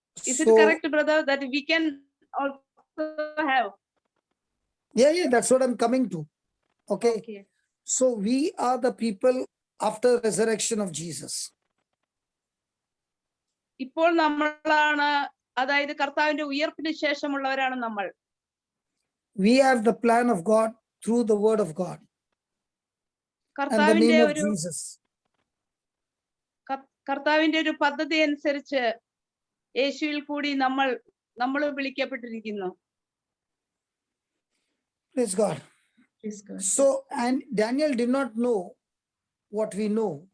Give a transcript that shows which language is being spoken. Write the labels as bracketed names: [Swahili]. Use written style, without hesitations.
[English] Is it correct, brother, that we can also have? Yeah, that's what I'm coming to. Okay. So we are the people after the resurrection of Jesus. [Malayalam] ഇപ്പോൾ നമ്മളാണ്, അതായത് കർത്താവിന്റെ ഉയർപ്പിന് ശേഷമുള്ളവരാണ് നമ്മൾ. [English] We have the plan of God through the word of God and the name of Jesus. [Malayalam] കർത്താവിന്റെ ഒരു പദ്ധതി അനുസരിച്ച് യേശുവിൽ കൂടി നമ്മൾ വിളിക്കപ്പെട്ടിരിക്കുന്നു. [English] Praise God. Praise God. So, and Daniel did not know what we know.